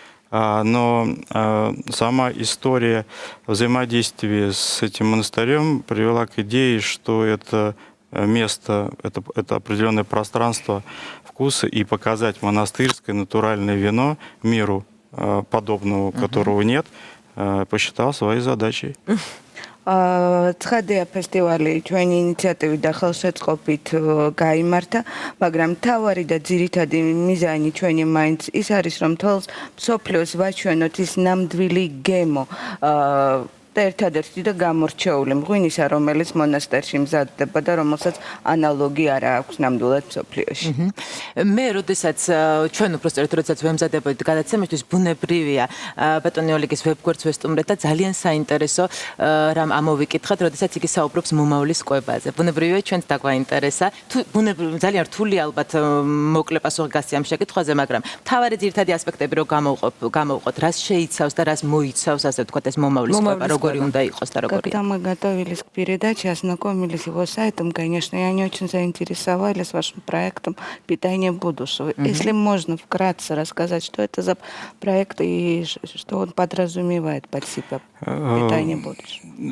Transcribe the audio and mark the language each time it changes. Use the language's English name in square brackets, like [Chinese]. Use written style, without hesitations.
[Russian] Но сама история взаимодействия с этим монастырем привела к идее, что это место, это определенное пространство вкуса, и показать монастырское натуральное вино миру, подобного которого нет, посчитал своей задачей. [Georgian] ცხადია ფესტივალი ჩვენი ინიციატივით და ხელშეწყობით გაიმართა, მაგრამ მთავარი და ძირითადი მიზანი ჩვენი მაინც ის არის, რომ თვალს მსოფლიოს ვაჩვენოთ ის ნამდვილი გემო და ერთადერთი და გამორჩეული მღვინისა, რომელიც მონასტერში მზადდება და რომელსაც ანალოგი არ აქვს ნამდვილად მსოფლიოში. მე როდესაც ჩვენ უბრალოდ როდესაც ვემზადებოდით გადაცემისთვის ბუნებრივია ბატონი ოლეგის ვებგვერდს ვესტუმრეთ და ძალიან საინტერესო რამ ამოვიკითხეთ, როდესაც იგი საუბრობს მომავლის კვებაზე. ბუნებრივია ჩვენც დაგვაინტერესა. ძალიან რთული ალბათ მოკლე პასუხი გასცია ამ შეკითხვაზე, მაგრამ მთავარი ძირითადი ასპექტები რო გამოვყოთ, რას შეიცავს და რას მოიცავს, ასე ვთქვათ, ეს момавლის კვება. [Russian] Когда мы готовились к передаче, ознакомились с его сайтом, конечно, и они очень заинтересовались вашим проектом «Питание будущего». Если можно вкратце рассказать, что это за проект и что он подразумевает под себя «Питание будущего».